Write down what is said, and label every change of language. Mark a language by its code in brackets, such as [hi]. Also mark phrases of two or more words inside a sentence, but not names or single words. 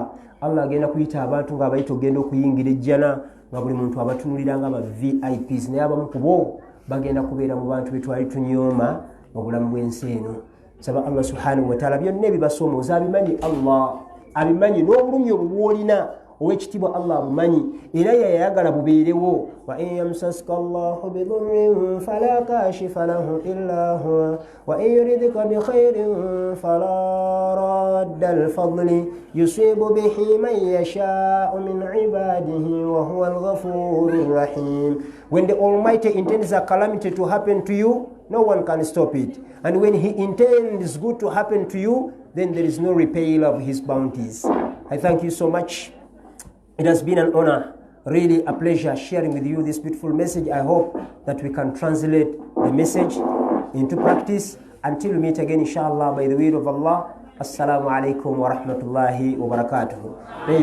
[lg] Allah agenda kuyita abantu ng'abayita ogenda okuyingira ejjana nga buli muntu abatunulira nga aba VIPs, naye abamu ku bo bagenda kubeera mu bantu be twali tunyooma mu bulamu bw'ensi eno. Nsaba Allah [ar] سبحانه وتعالى [lg] byonna ebibasoomooza abimanyi. Allah abimanyi, n'obulumi obubwolina ow'ekitiibwa Allah abumanyi era yayagala bubeerewo. [ar] وإن يمسسك الله بضر فلا كاشف له إلا هو وإن يردك بخير فلا راد الفضل يصيب به من يشاء من عباده وهو الغفور الرحيم. [en] When the Almighty intends a calamity to happen to you, no one can stop it, and when He intends good to happen to you, then there is no repeal of His bounties. I thank you so much. It has been an honor, really a pleasure sharing with you this beautiful message. I hope that we can translate the message into practice. Until we meet again, inshallah, by the will of Allah. [ar] السلام عليكم ورحمة الله وبركاته.